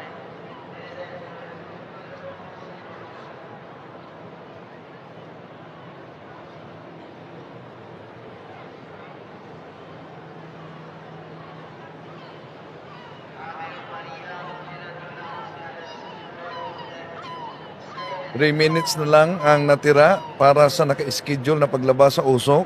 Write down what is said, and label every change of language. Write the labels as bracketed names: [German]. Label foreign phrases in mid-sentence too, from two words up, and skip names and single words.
[Italian] Benedetto è il frutto del tuo seno. Ave Maria, piena di grazia, il Signore è con te. Tu sei [Filipino] 3 minutes na lang ang natira para sa naka-schedule na paglabas sa usok.